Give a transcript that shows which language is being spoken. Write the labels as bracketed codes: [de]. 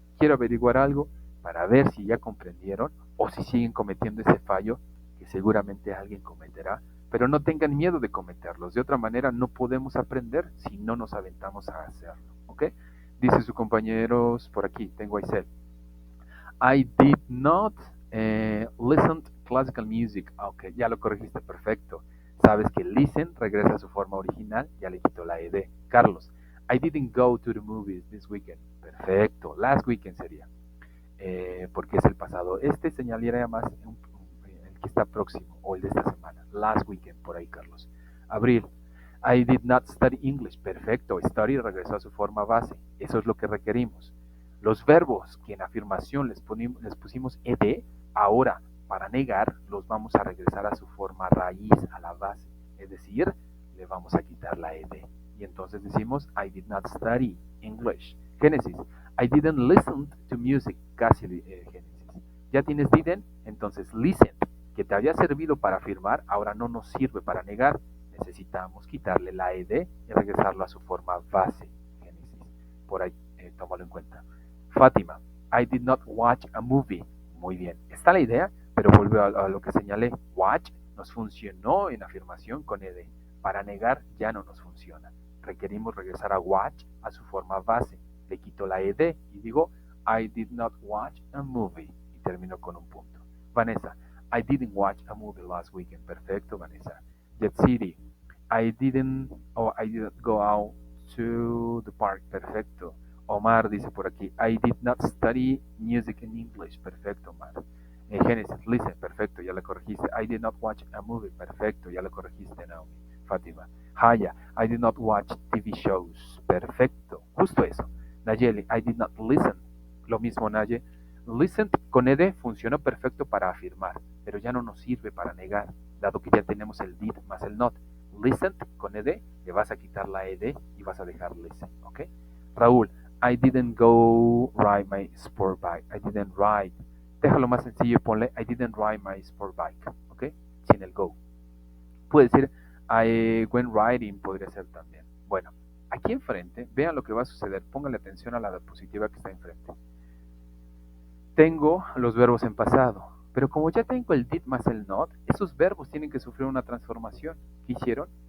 [es] Quiero averiguar algo para ver si ya comprendieron o si siguen cometiendo ese fallo que seguramente alguien cometerá pero no tengan miedo de cometerlos. De otra manera, no podemos aprender si no nos aventamos a hacerlo. ¿Ok? Dice sus compañeros por aquí, tengo a Isel. [en] I did not listen to classical music. [es] Ok, ya lo corregiste, perfecto. Sabes que listen regresa a su forma original, ya le quito la ed. [en] Carlos, I didn't go to the movies this weekend. [es] Perfecto, [en] last weekend [es] sería, porque es el pasado. Este señalaría más el que está próximo o el de esta semana. [en] Last weekend, [es] por ahí, Carlos. [en] Abril, I did not study English. [es] Perfecto, study regresó a su forma base. Eso es lo que requerimos. Los verbos que en afirmación les pusimos ed, ahora para negar los vamos a regresar a su forma raíz, a la base. Es decir, le vamos a quitar la ed. Y entonces decimos, [en] I did not study English. Génesis, I didn't listen to music. [es] Casi Génesis. Ya tienes didn't, entonces listen, que te había servido para afirmar, ahora no nos sirve para negar. Necesitamos quitarle la ed y regresarlo a su forma base. Génesis. Por ahí, tómalo en cuenta. [en] Fátima, I did not watch a movie. [es] Muy bien, está la idea, pero vuelvo a lo que señalé. Watch nos funcionó en afirmación con ed. Para negar ya no nos funciona. Requerimos regresar a watch a su forma base. Le quito la ed y digo [en] I did not watch a movie. [es] Y termino con un punto. [en] Vanessa, I didn't watch a movie last weekend. [es] Perfecto, [en] Vanessa. Jet City, I didn't go out to the park. [es] Perfecto. Omar dice por aquí, [en] I did not study music in English. [es] Perfecto, [en] Omar. Genesis, listen, [es] perfecto, ya lo corregiste. [en] I did not watch a movie. [es] Perfecto, ya lo corregiste, Naomi. Fátima. [en] Haya, I did not watch TV shows. [es] Perfecto, justo eso. Nayeli, [en] I did not listen. [es] Lo mismo, Naye. Listen con ed funcionó perfecto para afirmar, pero ya no nos sirve para negar, dado que ya tenemos el did más el not. Listen con ed, le vas a quitar la ed y vas a dejar listen, ¿ok? [en] Raúl, I didn't go ride my sport bike. I didn't ride. [es] Déjalo más sencillo y ponle [en] I didn't ride my sport bike, [es] ¿ok? Sin el go. Puede decir [en] I went riding, [es] podría ser también. Bueno, aquí enfrente, vean lo que va a suceder. Pónganle atención a la diapositiva que está enfrente. Tengo los verbos en pasado, pero como ya tengo el did más el not, esos verbos tienen que sufrir una transformación. ¿Qué hicieron?